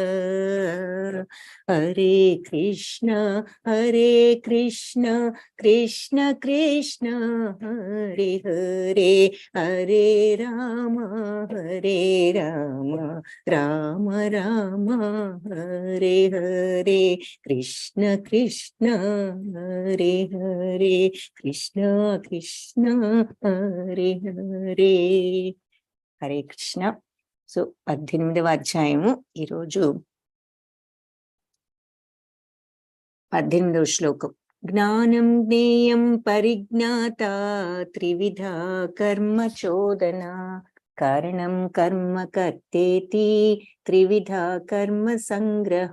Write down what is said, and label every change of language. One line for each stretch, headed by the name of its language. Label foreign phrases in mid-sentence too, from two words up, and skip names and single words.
Sanskrit: हरे कृष्ण कृष्ण कृष्ण हरे हरे, हरे राम राम राम हरे हरे। कृष्ण कृष्ण हरे हरे, कृष्ण कृष्ण हरे हरे।
Telugu: హరే కృష్ణ. సో 18వ అధ్యాయము ఈరోజు 18వ శ్లోకం.
Sanskrit: జ్ఞానం జ్ఞేయం పరిజ్ఞాత త్రివిధ కర్మ చోదన కారణం కర్మ కర్తేతి త్రివిధ కర్మ సంగ్రహ.